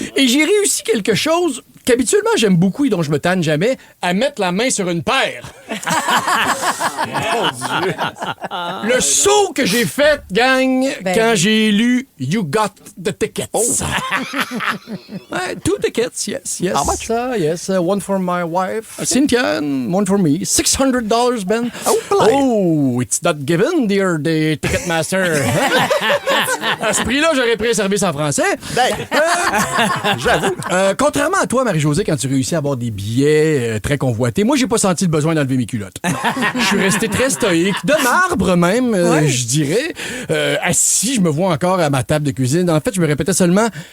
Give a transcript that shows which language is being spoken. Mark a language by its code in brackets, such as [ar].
[fr] Et j'ai réussi quelque chose qu'habituellement j'aime beaucoup et dont je me tanne jamais, à mettre la main sur une paire. Mon Dieu. Le saut que j'ai fait, gang, quand j'ai lu [en] You Got the Tickets. [fr] Ouais, 2 tickets, yes. [en] How much? Yes, one for my wife, Cynthia, and one for me. $600, Ben. Oh, it's not given, dear the Ticketmaster. [fr] À ce prix-là, j'aurais pris un service en français. J'avoue. Contrairement à toi, Marie-Josée, quand tu réussis à avoir des billets très convoités, moi, j'ai pas senti le besoin d'enlever mes culottes. Je suis resté très stoïque, de marbre même, je dirais. Assis, je me vois encore à ma table de cuisine. En fait, je me répétais seulement...